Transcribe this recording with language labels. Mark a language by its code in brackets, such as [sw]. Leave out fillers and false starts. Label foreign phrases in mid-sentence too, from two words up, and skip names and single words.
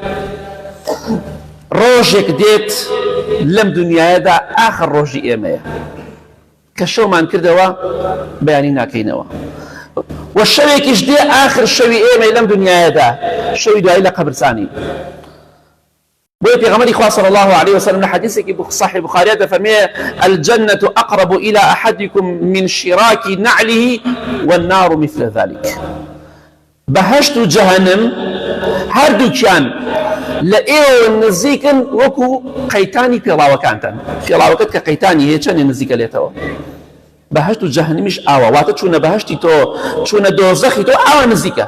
[ckb] ڕۆژێک دێت لەم دنیایەدا ئاخر ڕۆژی ئێمەیە کە شەومان کردەوە بەیانی ناکەینەوە و شەوێکیش دێ ئاخر شەوی ئێمەی لەم دنیایەدا شەوی دوایی لە قەبرستانی بۆیە پێغەمبەری خوا [ar] صلی الله عليه وسلم [ckb] لە حەدیثێکی صحیح بوخاریە دەفەرمێ [ar] الجنة أقرب إلى أحدكم من شراك نعله والنار مثل ذلك [ckb] بەهەشت و جەهەنم هەردووکیان لە ئێوە نزیکن وەکو قەیتانی پێڵاوەکانتان. پێڵاوەکەت کە قەیتانی هەیە چەندێ نزیکە لێتەوە. بەهەشت و جەهەنمیش ئاوە، واتە چوونە بەهەشتی تۆ چوونە دۆزەخی تۆ ئاوە نزیکە.